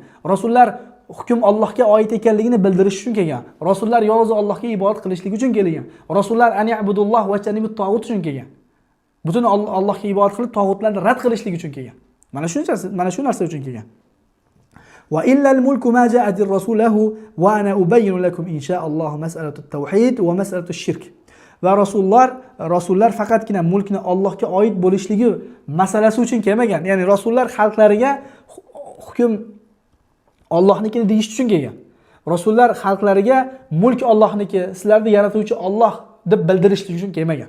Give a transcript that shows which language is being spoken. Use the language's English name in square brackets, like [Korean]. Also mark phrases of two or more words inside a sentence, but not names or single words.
[Uzbek] Rasullar hukm Allohga oid ekanligini bildirish uchun kelgan. Rasullar yolg'iz Allohga ibodat qilishlik uchun kelgan. Rasullar [Arabic] أن يعبدوا الله واجتنبوا الطاغوت [Uzbek] uchun kelgan. Butun Allohga ibodat qilib tog'utlarni rad qilishlik uchun kelgan. Mana shu narsa uchun kelgan. [Arabic] وإلا الملك ما جاءت الرسل له وأنا أبين لكم إن شاء الله مسألة التوحيد ومسألة الشرك. [Uzbek] Va rasullar faqatgina mulkni Allohga oid bo'lishligi masalasi uchun kelmagan. Ya'ni rasullar xalqlariga hukm Allohnikini deyish uchun kelgan. Rasullar xalqlariga mulk Allohniki, sizlarni yaratuvchi Alloh deb bildirishlik uchun kelmagan.